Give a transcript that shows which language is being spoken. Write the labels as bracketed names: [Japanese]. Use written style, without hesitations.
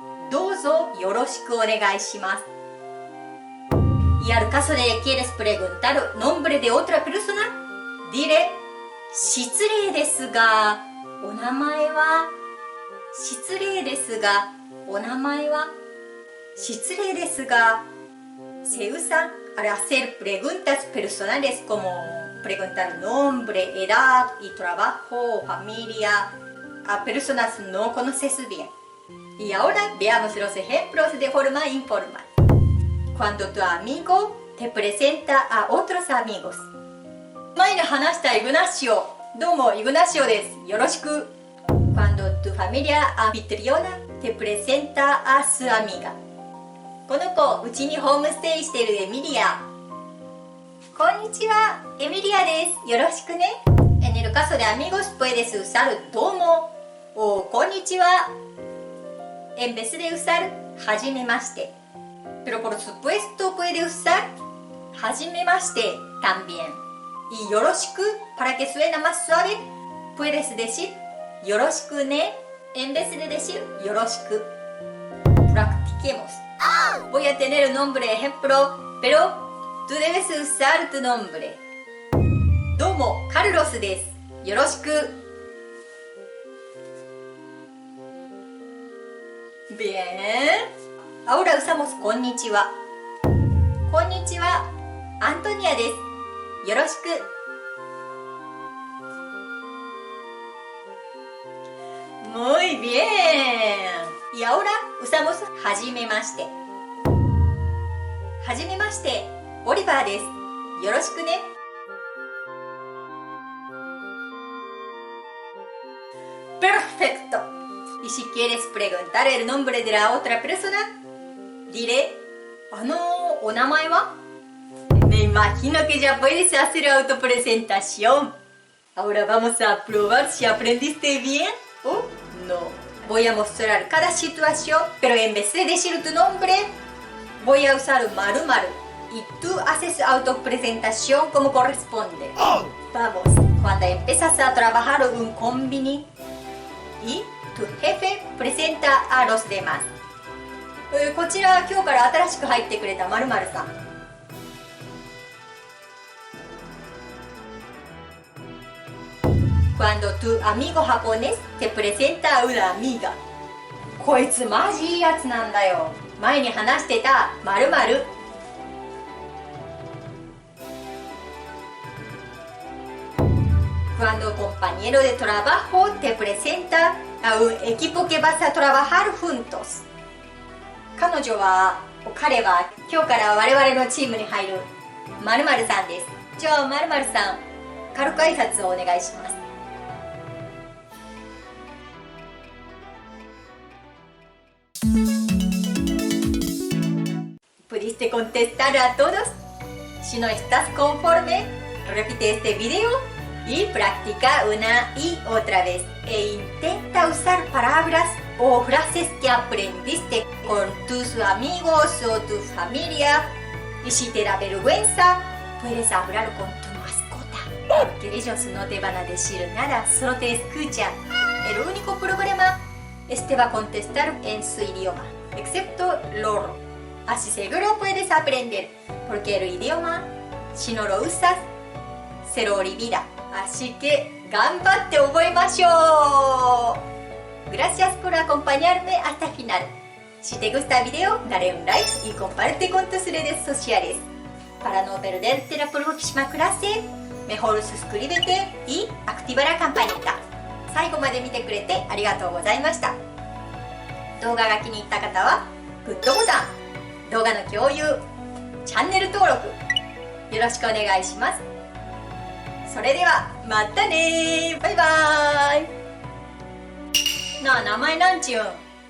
[Japanese] Douzo yoroshiku onegai shimasu. [Spanish] Y al caso de quieres preguntar nombre de otra persona, diré [Japanese] 失礼ですがお名前は失礼ですがお名前は失礼ですが [Spanish] se usa al hacer preguntas personales como preguntar nombre, edad y trabajo, familia a personas no conoces bien. Y ahora veamos los ejemplos de forma informal. Cuando tu amigo te presenta a otros amigos. [Japanese] 前に話したイグナシオ。どうも、イグナシオです。よろしく。 [Spanish] Cuando tu familia anfitriona te presenta a su amiga. [Japanese] この子、うちにホームステイしているエミリア。こんにちは、エミリアです。よろしくね。 [Spanish] En el caso de amigos puedes usar どうも o こんにちは。 En vez de usar はじめまして。 Pero por supuesto puede usar はじめまして también. Y よろしく para que suene más suave, puedes decir よろしくね en vez de decir よろしく. Practiquemos. Voy a tener un nombre ejemplo, pero tú debes usar tu nombre. [Japanese] どうも、カルロスです。よろしく。 [Spanish] Bien. Ahora usamos こんにちは。 [Japanese] こんにちは、アントニアです。よろしく。 [Spanish] Muy bien. Y ahora usamos はじめまして。 [Japanese] はじめまして、オリバーです。よろしくね。 [Spanish] Perfecto. Y si quieres preguntar el nombre de la otra persona, diré, [Japanese] お名前は? [Spanish] Me imagino que ya puedes hacer autopresentación. Ahora vamos a probar si aprendiste bien o no. Voy a mostrar cada situación, pero en vez de decir tu nombre, voy a usar ○○. Y tú haces autopresentación como corresponde. Vamos, cuando empiezas a trabajar en un combini y tu jefe presenta a los demás. [Japanese] こちら今日から新しく入ってくれた○○さん。 [Spanish] Cuando tu amigo japonés te presenta a una amiga. [Japanese] こいつマジいいやつなんだよ。前に話してた○○。 [Spanish] Cuando un compañero de trabajo te presenta a un equipo que vas a trabajar juntos. [Japanese] 彼は今日から我々のチームに入る○○さんです。じゃあ○○さん、軽く挨拶をお願いします。 [Spanish] ¿Pudiste contestar a todos? Si no estás conforme, repite este video y practica una y otra vez. E intenta usar palabras o frases que aprendiste con tus amigos o tu familia. Y si te da vergüenza, puedes hablar con tu mascota. Porque ellos no te van a decir nada, solo te escuchan. El único problema es que va a contestar en su idioma, excepto loro. así seguro puedes aprender, porque el idioma si no lo usas se lo olvida. Así que [Japanese] 頑張って覚えましょう。 [Spanish] Gracias por acompañarme hasta el final. Si te gusta el video, dale un like y comparte con tus redes sociales. Para no perderte la próxima clase, mejor suscríbete y activa la campanita. [Japanese] 最後まで見てくれてありがとうございました。動画が気に入った方はグッドボタン、動画の共有、チャンネル登録よろしくお願いします。それではまたねー。バイバーイ。なあ、名前なんちゅうん？